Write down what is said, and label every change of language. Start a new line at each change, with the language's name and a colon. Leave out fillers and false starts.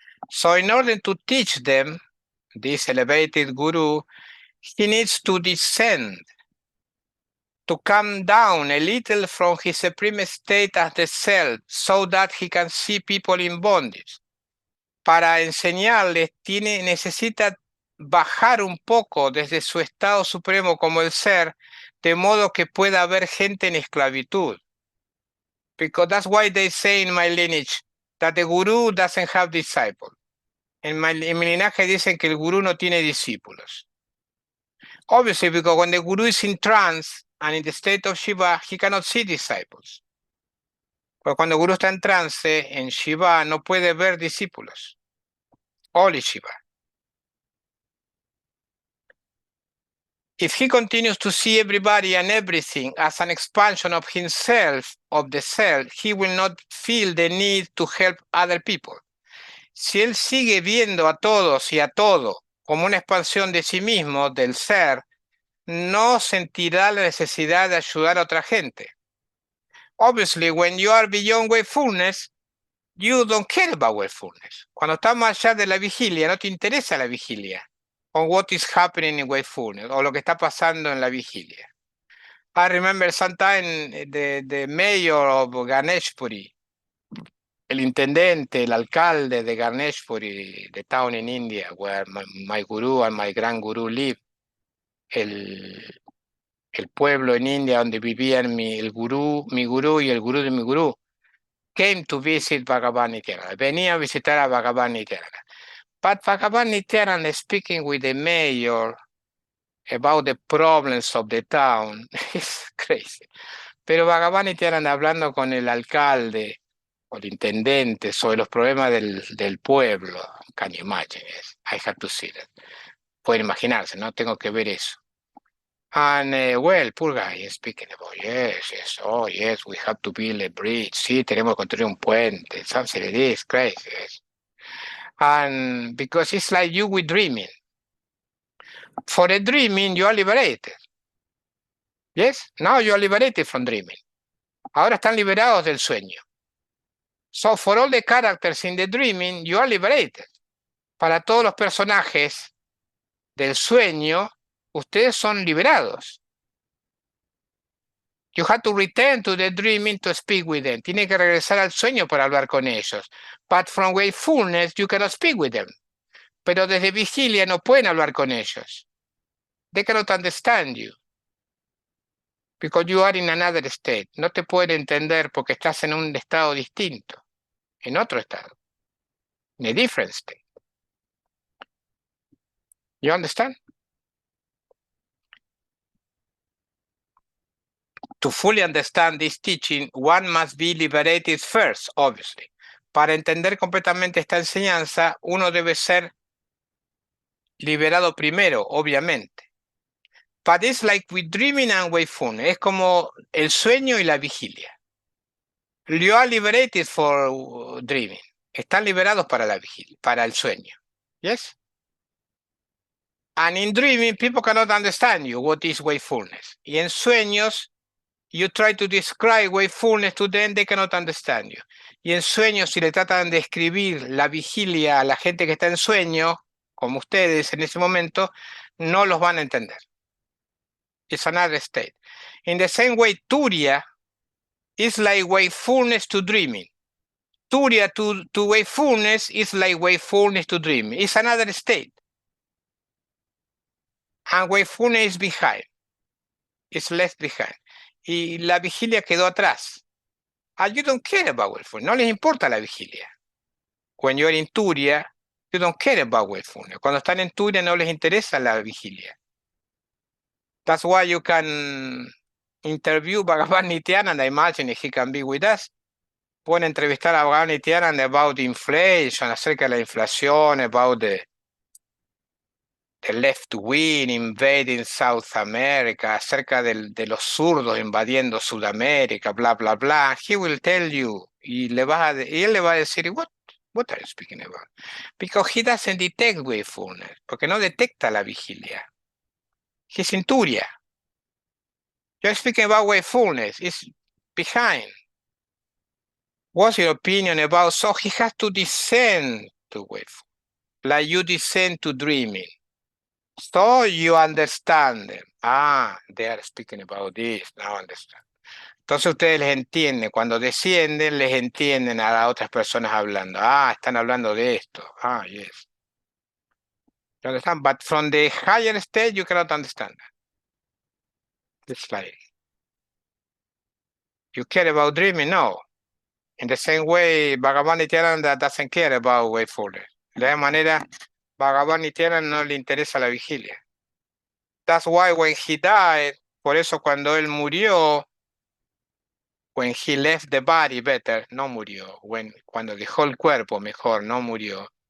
English: So in order to teach them, this elevated guru, he needs to descend, to come down a little from his supreme state as the self, so that he can see people in bondage.
Spanish: Para enseñarles, necesita bajar un poco desde su estado supremo como el ser, de modo que pueda haber gente en esclavitud.
English: Because that's why they say in my lineage that the guru doesn't have disciples.
Spanish: En mi linaje dicen que el gurú no tiene discípulos.
English: Obviously, because when the guru is in trance and in the state of Shiva, he cannot see disciples.
Spanish: Porque cuando el gurú está en trance, en Shiva, no puede ver discípulos.
English: Only Shiva. If he continues to see everybody and everything as an expansion of himself, of the self, he will not feel the need to help other people.
Spanish: Si él sigue viendo a todos y a todo como una expansión de sí mismo, del ser, no sentirá la necesidad de ayudar a otra gente.
English: Obviously, when you are beyond wakefulness, you don't care about wakefulness.
Spanish: Cuando estás más allá de la vigilia, no te interesa la vigilia.
English: On what is happening in wakefulness,
Spanish: o lo que está pasando en la vigilia.
English: I remember sometime the mayor of Ganeshpuri,
Spanish: el intendente, el alcalde de Ganeshpuri,
English: the town in India where my guru and my grand guru live,
Spanish: el pueblo en India donde vivían mi gurú
English: y el gurú de mi gurú, came to visit Bhagavan Nityananda.
Spanish: Venía a visitar a Bhagavan Nityananda.
English: But Bhagavan Nityananda speaking with the mayor about the problems of the town is crazy.
Spanish: Pero Bhagavan Nityananda hablando con el alcalde o el intendente sobre los problemas del pueblo.
English: Can you imagine? Yes, I have to see that.
Spanish: Pueden imaginarse, ¿no? Tengo que ver eso.
English: And well, poor guy is speaking about, yes, we have to build a bridge.
Spanish: Sí, tenemos que construir un puente.
English: Something like this, crazy. Yes. And because it's like you with dreaming. For a dreaming, you are liberated. Yes, now you are liberated from dreaming.
Spanish: Ahora están liberados del sueño.
English: So for all the characters in the dreaming, you are liberated.
Spanish: Para todos los personajes del sueño, ustedes son liberados.
English: You have to return to the dreaming to speak with them.
Spanish: Tiene que regresar al sueño para hablar con ellos.
English: But from wakefulness, you cannot speak with them.
Spanish: Pero desde vigilia no pueden hablar con ellos.
English: They cannot understand you. Because you are in another state.
Spanish: No te pueden entender porque estás en un estado distinto, en otro estado,
English: in a different state. You understand? To fully understand this teaching, one must be liberated first, obviously.
Spanish: Para entender completamente esta enseñanza, uno debe ser liberado primero, obviamente.
English: But it's like with dreaming and wakefulness.
Spanish: Es como el sueño y la vigilia.
English: You are liberated for dreaming.
Spanish: Están liberados para la vigilia, para el sueño.
English: Yes? And in dreaming, people cannot understand you, what is wakefulness.
Spanish: Y en sueños,
English: you try to describe wakefulness to them, they cannot understand you.
Spanish: Y en sueños, si le tratan de escribir la vigilia a la gente que está en sueño, como ustedes en ese momento, no los van a entender.
English: It's another state. In the same way, Turiya is like wakefulness to dreaming. Turiya to wakefulness is like wakefulness to dreaming. It's another state. And wakefulness is behind. It's left behind.
Spanish: Y la vigilia quedó atrás.
English: And you don't care about wakefulness.
Spanish: No les importa la vigilia.
English: When you're in Turiya, you don't care about wakefulness.
Spanish: Cuando están en Turiya no les interesa la vigilia.
English: That's why you can interview Bhagavan Nityananda. I imagine if he can be with us.
Spanish: Pueden entrevistar a Bhagavan Nityananda
English: about inflation,
Spanish: acerca de la inflación,
English: about the left wing invading South America,
Spanish: acerca de los zurdos invadiendo Sudamérica, bla, bla, bla.
English: He will tell you,
Spanish: y él le va a decir,
English: what are you speaking about? Because he doesn't detect wakefulness,
Spanish: porque no detecta la vigilia.
English: He's in Turiya. You're speaking about wakefulness, it's behind. What's your opinion about? So he has to descend to wakefulness, like you descend to dreaming. So you understand them. They are speaking about this, now understand.
Spanish: Entonces ustedes les entienden, cuando descienden, les entienden a las otras personas hablando. Están hablando de esto.
English: Yes. You understand? But from the higher state, you cannot understand that. It's like, you care about dreaming? No. In the same way, Bhagavan Nityananda doesn't care about wakefulness.
Spanish: De la manera, Bhagavan Nityananda no le interesa la vigilia.
English: That's why when he died,
Spanish: por eso cuando él murió,
English: when he left the body, better,
Spanish: no murió. Cuando dejó el cuerpo, mejor, no murió.